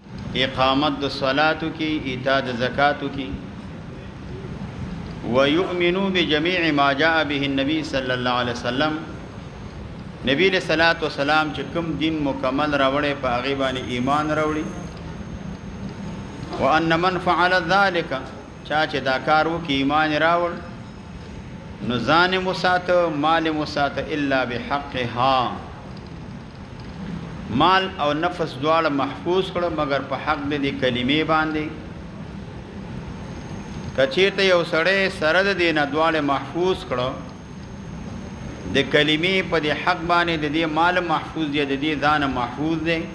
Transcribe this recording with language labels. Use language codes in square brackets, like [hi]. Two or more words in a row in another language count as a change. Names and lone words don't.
[ps] اقامت د صلاتو کی، ایتاء د زکاتو کی. [ar] ويؤمنوا بجميع ما جاء به النبي صلی الله علیه وسلم، نبی علیہ الصلوۃ والسلام [ps] چې کوم دین مکمل راوړی په هغه باندې ایمان راوړي. [ar] وان من فعل ذلك، [ps] چا چې دا کار وکړي ایمان راوړ، نو ځان مساته مال مساته [ar] الا بحقها، [ps] مال او نفس دواړه محفوظ کړه مگر په حق د کلمې باندې. کچیرته یو سړی سره د دې نه دواړه محفوظ کړه، د کلمې په دې حق باندې د دې مال محفوظ دی، د دې ځان محفوظ دی.